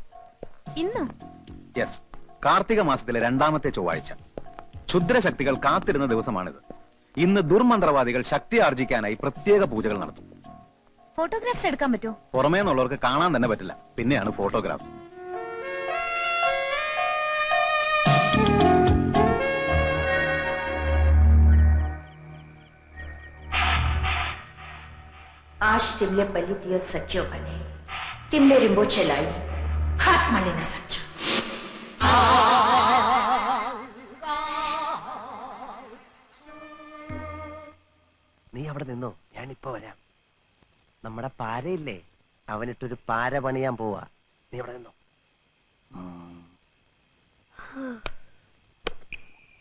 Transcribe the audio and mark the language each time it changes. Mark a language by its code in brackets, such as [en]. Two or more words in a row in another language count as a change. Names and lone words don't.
[ml] ഇന്നോ? യെസ്, കാർത്തിക മാസത്തിലെ 2ാമത്തെ ചൊവ്വാഴ്ച. ക്ഷുദ്രശക്തികൾ കാത്തിരുന്ന ദിവസമാണിത്. ഇന്ന് ദുർമന്ത്രവാദികൾ ശക്തി ആർജിക്കാനായി പ്രത്യേക പൂജകൾ നടത്തും. ഫോട്ടോഗ്രാഫ്സ് എടുക്കാൻ പറ്റുമോ? പുറമേ നിന്നുള്ളവർക്ക് കാണാൻ തന്നെ പറ്റില്ല, പിന്നെയാണ് ഫോട്ടോഗ്രാഫ്സ്. [ne] आज तिमले बलि दियो सक्यो भने तिमले रिम्बोछेलाई हातमा लिन सक्छौ. [ml] നീ അവിടെ നിന്നോ, ഞാനിപ്പോ വരാം. നമ്മുടെ പാരയില്ലേ, അവനിട്ടൊരു പാര പണിയാൻ പോവാ. നീ അവിടെ നിന്നോ.